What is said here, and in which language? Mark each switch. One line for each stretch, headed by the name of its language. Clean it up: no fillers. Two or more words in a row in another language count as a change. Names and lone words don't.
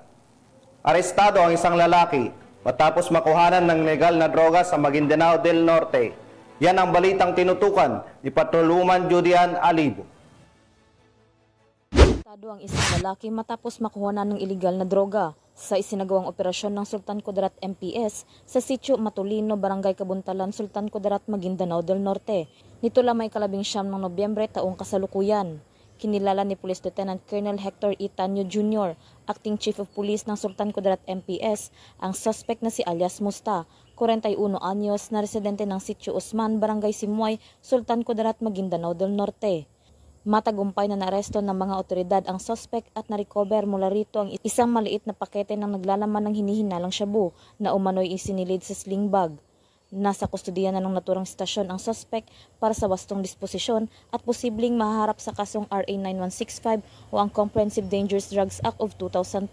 Filipino: Arestado ang isang lalaki matapos makuhanan ng legal na droga sa Maguindanao del Norte. Yan ang balitang tinutukan ni Patrolwoman Judian Alibo. Arestado ang isang lalaki matapos makuhanan ng iligal na droga sa isinagawang operasyon ng Sultan Kudarat MPS sa Sitio Matulino, Barangay Kabuntalan, Sultan Kudarat, Maguindanao del Norte. Nito lamang 19 ng Nobyembre taong kasalukuyan. Kinilala ni Police Lieutenant Colonel Hector E. Tanyo Jr.,
English: Acting Chief of Police
Filipino: ng Sultan Kudarat MPS, ang suspect na si alias Musta, 41 anyos, na residente ng Sitio Usman, Barangay Simuay, Sultan Kudarat, Maguindanao del Norte. Matagumpay na naresto ng mga otoridad ang suspect at na-recover mula rito ang isang maliit na pakete ng naglalaman ng hinihinalang shabu na umano'y isinilid sa
English: sling bag.
Filipino: Nasa kustudiya na ng naturang stasyon ang suspect para sa wastong disposisyon at posibleng maharap sa kasong RA 9165 o ang Comprehensive Dangerous Drugs Act of 2002.